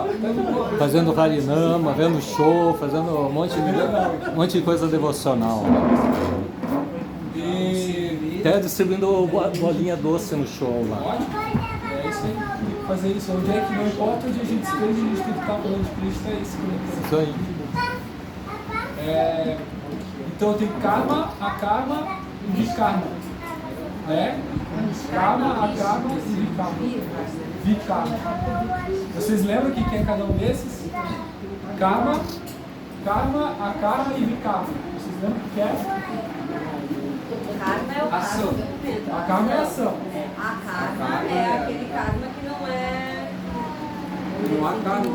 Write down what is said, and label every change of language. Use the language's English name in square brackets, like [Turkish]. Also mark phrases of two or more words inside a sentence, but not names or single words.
[Portuguese] Fazendo Harinama, vendo show, fazendo um monte de coisa devocional. E Até distribuindo bolinha doce no show lá. ótimo. É isso aí. Tem que fazer isso. Onde é que não importa onde a gente esteja, a gente tem que estar falando de Cristo, é isso. Isso aí. Então tem karma, akarma e vikarma. Né? Karma, akarma e vikarma. Vikarma. Vocês lembram o que é cada um desses? Karma, akarma e vikarma. Vocês lembram o que é? O karma é o Ação. karma. A karma é ação. A karma é aquele karma que não é. Não há karma.